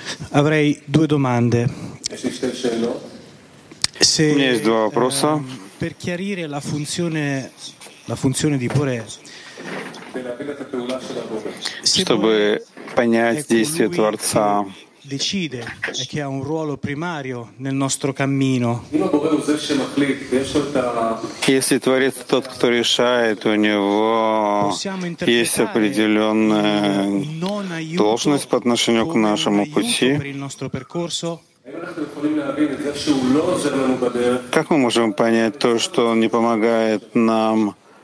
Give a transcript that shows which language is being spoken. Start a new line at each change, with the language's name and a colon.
Italian: Avrei due domande. Se, per chiarire la funzione di Bore.
Russian: Чтобы понять действие Творца.
Italian: Decide e che ha un ruolo primario nel nostro cammino.
Russian: Если творец тот, кто решает, у него есть определенная должность по отношению к нашему пути. Как мы можем понять то, что он не помогает нам?